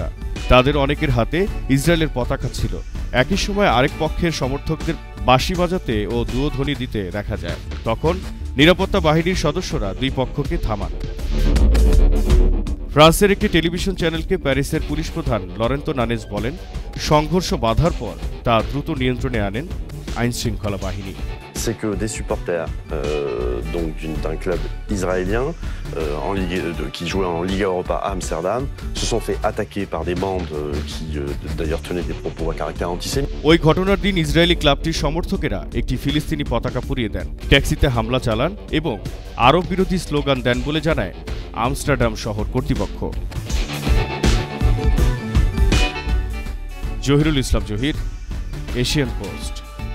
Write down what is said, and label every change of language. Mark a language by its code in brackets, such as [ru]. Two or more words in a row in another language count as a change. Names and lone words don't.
[bn] তাদের অনেকের হাতে ইসরায়েলের পতাকা ছিল। একই সময় আরেক পক্ষের সমর্থকদের বাঁশি বাজাতে ও দুয়োধ্বনি দিতে দেখা যায়। তখন নিরাপত্তা বাহিনীর সদস্যরা দুই পক্ষকে থামান। ফ্রান্সের একটি টেলিভিশন চ্যানেলকে প্যারিসের পুলিশ প্রধান লরেন্তো নানেজ বলেন, সংঘর্ষ বাধার পর তা দ্রুত নিয়ন্ত্রণে আনেন আইনশৃঙ্খলা বাহিনী। [fr] C'est que des supporters d'un club israélien qui jouait en Liga Europa à Amsterdam se sont fait attaquer par des bandes qui d'ailleurs tenaient des propos à caractère antisémite. [bn] ওই ঘটনার দিন ইসরায়েলি ক্লাবটির সমর্থকেরা একটি ফিলিস্তিনি পতাকা পুড়িয়ে দেন, ট্যাক্সিতে হামলা চালান এবং আরব বিরোধী স্লোগান দেন বলে জানায় আমস্টারডাম শহর কর্তৃপক্ষ। জহিরুল ইসলাম জহির, এশিয়ান পোস্ট।